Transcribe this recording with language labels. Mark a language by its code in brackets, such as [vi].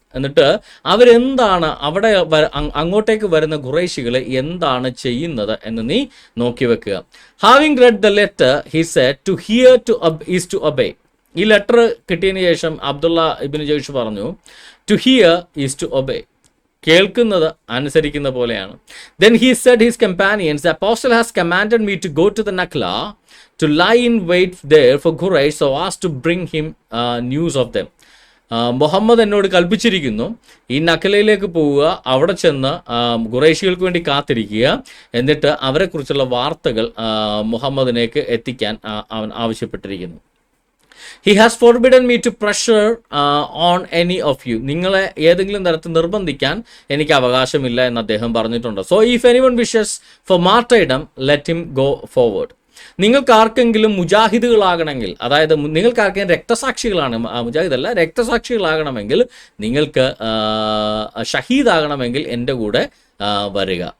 [ml] എന്നിട്ട് അവരെന്താണ് അവിടെ അങ്ങോട്ടേക്ക് വരുന്ന ഖുറൈശികൾ എന്താണ് ചെയ്യുന്നത് എന്ന് നീ നോക്കി വെക്കുക. [en] Having read the letter he said, to hear is to obey. [ml] ഈ ലെറ്റർ കിട്ടിയതിന് ശേഷം അബ്ദുള്ള ഇബ്നു ജയ്ഷ് പറഞ്ഞു, [en] To hear is to obey. [ml] കേൾക്കുന്നത് അനുസരിക്കുന്ന പോലെയാണ്. [en] Then he said his companions, the apostle has commanded me to go to the Nakhla, to lie in wait there for Quraysh, so as to bring him news of them. [ml] Muhammad എന്നോട് കൽപ്പിച്ചിരിക്കുന്നു, ഈ നഖലയിലേക്ക് പോവുക, അവിടെ ചെന്ന് ഖുറൈശികൾക്ക് വേണ്ടി കാത്തിരിക്കുക, എന്നിട്ട് അവരെക്കുറിച്ചുള്ള വാർത്തകൾ മുഹമ്മദിനേക്ക് എത്തിക്കാൻ അവൻ ആവശ്യപ്പെട്ടിരിക്കുന്നു. [en] He has forbidden me to pressure on any of you. [ml] നിങ്ങളെ ഏതെങ്കിലും തരത്തിൽ നിർബന്ധിക്കാൻ എനിക്ക് അവകാശമില്ല എന്ന് അദ്ദേഹം പറഞ്ഞിട്ടുണ്ട്. [en] So if anyone wishes for martyrdom, let him go forward. [ml] നിങ്ങൾക്കാർക്കെങ്കിലും മുജാഹിദുകളാകണമെങ്കിൽ, അതായത് നിങ്ങൾക്കാർക്കെങ്കിലും രക്തസാക്ഷികളാണ്, മുജാഹിദല്ല രക്തസാക്ഷികളാകണമെങ്കിൽ, നിങ്ങൾക്ക് ഷഹീദാകണമെങ്കിൽ എൻ്റെ കൂടെ വരിക.